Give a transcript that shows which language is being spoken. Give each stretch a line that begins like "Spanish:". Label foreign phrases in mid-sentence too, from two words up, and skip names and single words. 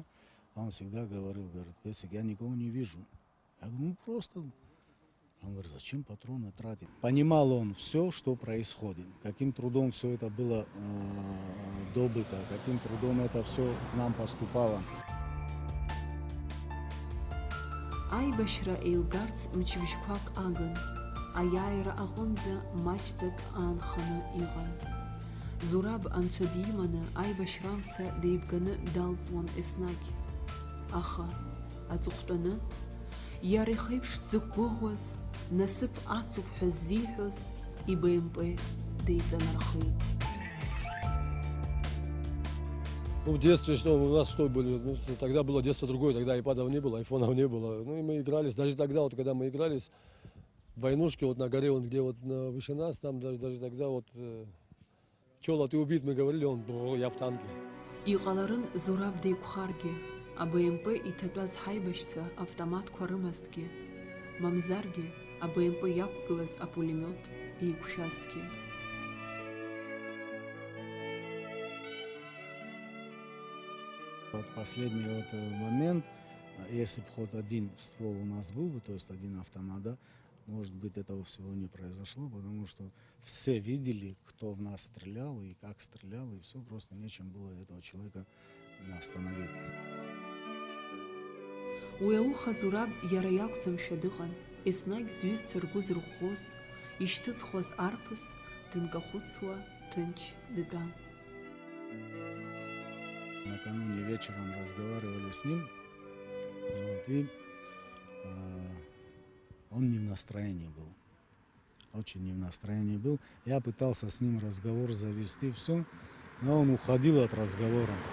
Russian: А он всегда говорил, говорит, Песик, я никого не вижу. Я говорю, ну просто. Он говорит, зачем патроны тратить? Понимал он все, что происходит, каким трудом все это было добыто, каким трудом это все к нам поступало.
Abkhazian: Аибашьра еилгарц мчыбжьқәак агын, аиааира аҟынӡа маҷӡак аанханы иҟан. Зураб анцәа диманы аибашьрамца деибганы далҵуан еснагь. Аха аҵыхәтәаны иара ихеиԥш дзықәгәыӷуаз, насыԥ ацуп ҳәа ззиҳәоз ИБМП деиҵанархеит.
Russian: Ну, в детстве что, у нас что были, ну, тогда было детство другое, тогда айпадов не было, айфонов не было. Ну и мы игрались, даже тогда, вот, когда мы игрались, в войнушке вот на горе, вот, где вот выше нас, там даже тогда вот, Чола, ты убит, мы говорили, я в танке.
Abkhazian: Иҟаларын Зураб деиқәхаргьы, АБМП иҭатәаз ҳаибашьцәа автоматқәа рымазҭгьы, мамзаргьы АБМП иақәгылаз апулемиот еиқәшәазҭгьы.
Russian: Вот последний вот момент, если бы хоть один ствол у нас был бы, то есть один автомат, да, может быть, этого всего не произошло, потому что все видели, кто в нас стрелял и как стрелял, и все, просто нечем было этого человека остановить.
Abkhazian: Уи ауха Зураб иара иакәӡамшәа дыҟан, еснагь зҩызцәа ргәы зырӷәӷәоз, ишьҭызхуаз арԥыс дынкахәыцуа ҭынч дтәан.
Russian: Накануне вечером разговаривали с ним, вот, и он не в настроении был, очень не в настроении был. Я пытался с ним разговор завести, все, но он уходил от разговора.